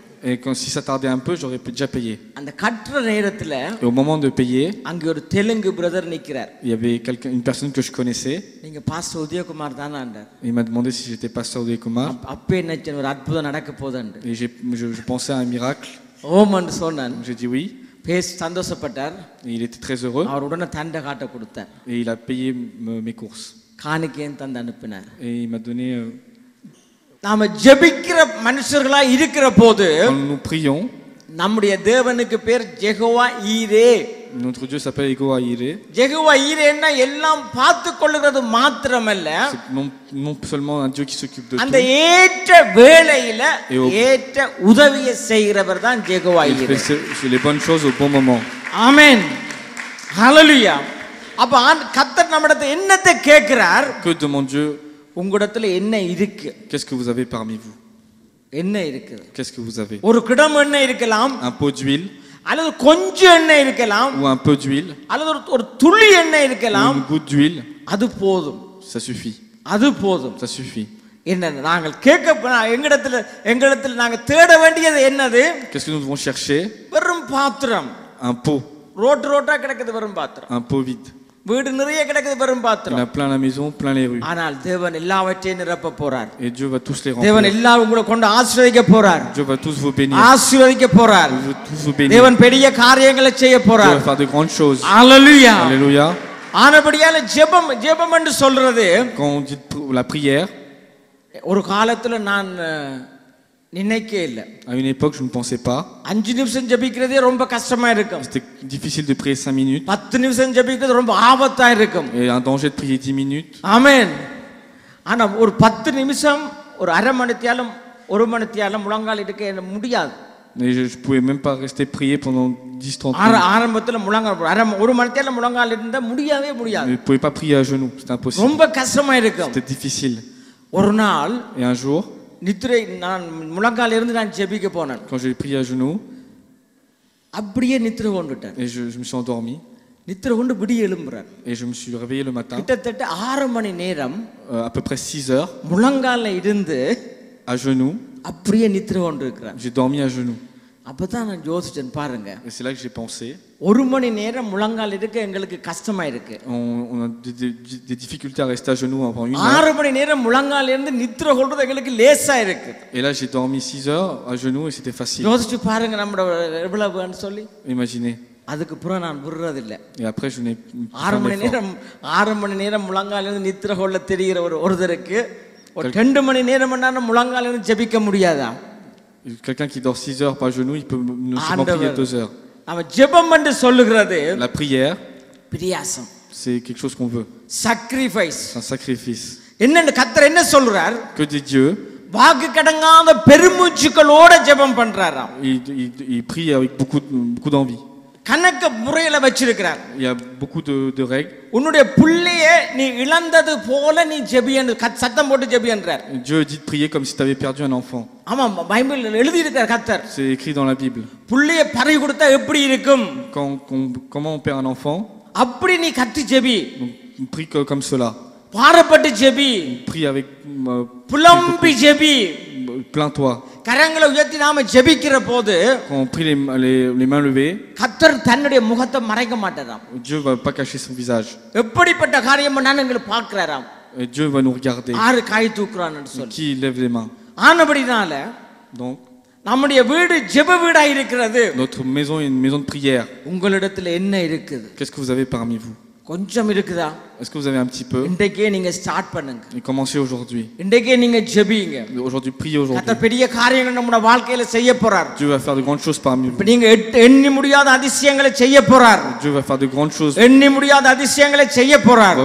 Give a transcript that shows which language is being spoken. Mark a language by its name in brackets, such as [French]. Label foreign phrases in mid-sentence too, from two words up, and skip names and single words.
[French] et si ça tardait un peu, j'aurais déjà payé. [Tamil] அந்த கட்டற நேரத்துல [French] Et au moment de payer, [Tamil] அங்க ஒரு தெலுங்கு பிரதர் நிக்கிறார். [French] il y avait une personne que je connaissais. [Tamil] நீங்க பாஸ்டர் உதயகுமார் தானாண்டார். [French] Il m'a demandé si j'étais pasteur Udekumar. [Tamil] அப்பே நினைச்சேன் ஒரு அற்புதம் நடக்க போகுதுன்னு. [French] Et je pensais à un miracle. [Tamil] ஓமன்னு சொன்னான். [French] J'ai dit oui. [Tamil] பேஸ் சந்தோஷப்பட்டார். [French] Et il était très heureux. [Tamil] அவர் உடனே தண்டை காட்ட கொடுத்தார். [French] Et il a payé mes courses. [Tamil] காணிக்கையும் தந்து அனுப்பினார். [French] Et il m'a donné. [Tamil] நாம ஜெபிக்கிற மனுஷர்களா இருக்கிற போது [French] Quand nous prions, [Tamil] நம்முடைய தேவனுக்கு பேர் யெகோவா ஈரே. [French] notre Dieu s'appelle Yehova Jireh. [Tamil] யெகோவா ஈரேன்னா எல்லாம் பார்த்து கொள்ளுகிறது மாத்திரமல்ல, [French] non seulement un Dieu qui s'occupe de tout. [Tamil] அந்த ஏற்ற வேளையில ஏற்ற உதவியை செய்கிறவர் தான் யெகோவா ஈரே. [French] Il fait les bonnes choses au bon moment. [Tamil] ஆமென். ஹalleluya. அப்ப கர்த்தர் நம்மிடத்தில் என்னத்தை கேட்கிறார்? [French] Que demande Dieu? [Tamil] உங்களிடத்துல என்ன இருக்கு? [French] Qu'est-ce que vous avez parmi vous? [Tamil] என்ன இருக்குது? [French] Qu'est-ce que vous avez? [Tamil] ஒரு கிடம் எண்ணெய் இருக்கலாம், [French] Un pot d'huile, [Tamil] அல்லது கொஞ்சம் எண்ணெய் இருக்கலாம், [French] ou un peu d'huile, [Tamil] அல்லது ஒரு துளி எண்ணெய் இருக்கலாம். [French] ou une goutte d'huile. [Tamil] அது போதும். [French] Ça suffit. [Tamil] அது போதும். [French] Ça suffit. [Tamil] என்ன நாங்கள் எங்களிடத்துல நாங்கள் தேட வேண்டியது என்னது? [French] Qu'est-ce que nous devons chercher? [Tamil] வெறும் பாத்திரம். [French] Un pot. [Tamil] ரோட்டா கிடக்குது வெறும் பாத்திரம். [French] Un pot vide. [Tamil] வீடு நிறைய கிடக்குது வெறும் [French] Il y [Tamil] பாத்திரம். [French] en a plein la maison, plein les rues. [Tamil] ஆனால் தேவன் எல்லாவற்றையும் நிரப்ப போறார். [French] Et Dieu va tous les [Tamil] தேவன் [French] remplir. [Tamil] எல்லாரும் உங்களை கொண்டு ஆசீர்வதிக்க போறார். [French] Dieu va tous vous bénir. [Tamil] ஆசீர்வதிக்க போறார். [French] Dieu va tous vous bénir. [Tamil] தேவன் பெரிய காரியங்களை செய்ய [French] Dieu [Tamil] போறார். [French] va faire de grandes choses. [Tamil] அல்லேலூயா. [French] Alléluia. [Tamil] ஆனபடியால ஜெபம் ஜெபம் என்று சொல்றது [French] Quand on dit la prière, [Tamil] ஒரு காலத்துல நான் நினைக்கவே இல்ல. [French] à une époque, je ne pensais pas. [Tamil] 5 நிமிஷம் ஜெபிக்கிறதே ரொம்ப கஷ்டமா இருக்கும். [French] C'était difficile de prier 5 minutes. [Tamil] 10 நிமிஷம் ஜெபிக்கிறது ரொம்ப ஆபத்தா இருக்கும். [French] Et un danger de prier 10 minutes. [Tamil] ஆமென். ஆனா ஒரு 10 நிமிஷம் ஒரு அரை மணித்தியாலும் ஒரு மணித்தியாலும் முழங்கால் இருக்க முடியாது. [French] Mais je ne pouvais même pas rester prier pendant 10-30 minutes. [Tamil] ஆரம்பத்துல முழங்கால் ஒரு மணித்தியாலும் முழங்கால் இருந்தா முடியவே முடியாது. [French] Je ne pouvais pas prier à genoux, c'était impossible. [Tamil] ரொம்ப கஷ்டமா இருக்கும். [French] C'était difficile. [Tamil] ஒரு நாள் [French] Et un jour, [Tamil] நித்திரை நான் முழங்கால் இருந்து நான் ஜெபிக்க போனேன். [French] quand j'ai prié à genoux, [Tamil] அப்படியே நித்திரை கொண்டுட்டேன். [French] et je me suis endormi, [Tamil] நித்திரை கொண்டு விடிய எழும்புறார். [French] et je me suis réveillé le matin, [Tamil] கிட்டத்தட்ட 6 மணி நேரம் [French] à peu près 6 heures, [Tamil] முழங்கால்ல இருந்து [French] à genoux. [Tamil] அப்படியே நித்திரை கொண்டு இருக்கிறார். [French] J'ai dormi à genoux. [Tamil] அப்பதான் நான் யோசிச்சேன் பாருங்க. [French] Et c'est là que j'ai pensé. [Tamil] 1 மணி நேரம் முழங்கால் இருக்க எங்களுக்கு கஷ்டமா இருக்கு. [French] On a des difficultés à rester à genoux pendant 1 heure. [Tamil] 6 மணி நேரம் முழங்கால் இருந்து நித்திரை கொள்றது எங்களுக்கு லேசா இருக்கு. [French] Et là, j'ai dormi 6 heures à genoux et c'était facile. [Tamil] யோசிச்சு பாருங்க நம்மட எவ்வளவுன்னு சொல்லி. [French] Imaginez. [Tamil] அதுக்கு அப்புறம் நான் விடுறது இல்ல. [French] Et après, je n'ai [Tamil] 6 மணி நேரம் முழங்கால் இருந்து நித்திரை கொள்ள தெரிகிற ஒருத்தருக்கு ஒரு 2 மணி நேரம் முழங்கால் இருந்து ஜெபிக்க முடியாதா? [French] Quelqu'un qui dort 6 heures par genou, il peut ne seulement prier 2 heures. [Tamil] அவ ஜெபம் என்று சொல்லுகிறது [French] La prière, [Tamil] பிரியாசம். [French] c'est quelque chose qu'on veut. sacrifice. C'est un sacrifice. [Tamil] என்னன்னு கர்த்தர் என்ன சொல்றார்? [French] Que dit Dieu? [Tamil] வாக்கு கடங்காத பெருமூச்சுகளோட ஜெபம் பண்றாராம். [French] Il prie avec beaucoup d'envie. [Tamil] கணக்க முறையில வச்சிருக்கிறார். [French] Il y a beaucoup de règles. [Tamil] உன்னுடைய புள்ளையே நீ இழந்தது போல நீ ஜெபியன்னு சத்தம் போட்டு ஜெபியன்றார். [French] Dieu dit de prier comme si tu avais perdu un enfant. [Tamil] ஆமா பைபிள்ல எழுதி இருக்கார் கர்த்தர். [French] C'est écrit dans la Bible. [Tamil] புள்ளையை பறி கொடுத்தா எப்படி இருக்கும்? [French] Comment on perd un enfant? [Tamil] அப்படி நீ கத்தி ஜெபி. [French] On prie comme cela. [Tamil] பாரப்பட்டு ஜெபி. [French] On prie avec [Tamil] புலம்பி ஜெபி. [French] plains-toi. [Tamil] கரங்களை உயர்த்தி நாம ஜெபிக்கிற போது [French] Quand on prie les mains levées, [Tamil] கர்த்தர் தன்னுடைய முகத்தை மறைக்க மாட்டாராம். [French] Dieu va pas cacher son visage. [Tamil] எப்படிப்பட்ட காரியம் நான் எங்களை பார்க்கறாராம். [French] Et Dieu va nous regarder. [Tamil] ஆறு கை தூக்குறான்னு சொல்லி. [French] Qui lève les mains. [Tamil] ஆனபடினால [French] Donc, [Tamil] நம்முடைய வீடு ஜெப வீடா இருக்கிறது. [French] notre maison est une maison de prière. [Tamil] உங்களிடத்துல என்ன இருக்குது? [French] Qu'est-ce que vous avez parmi vous? [Tamil] கொஞ்சம் இருக்குதா? [French] Est-ce que vous avez un petit peu? [Tamil] இன்றைக்கே நீங்க ஸ்டார்ட் பண்ணுங்க. [French] Et commencez aujourd'hui. [Tamil] இன்றைக்கே நீங்க ஜெபிங்க. [French] Aujourd'hui, priez aujourd'hui. [Tamil] கர்த்தர் பெரிய காரியங்களை நம்ம வாழ்க்கையில செய்ய போறார். [French] Dieu va faire de grandes choses parmi vous. [Tamil] நீங்க எண்ணி முடியாத அதிசயங்களை செய்ய போறார். [French] Dieu va faire de grandes choses. [Tamil] எண்ணி முடியாத அதிசயங்களை செய்ய போறார்.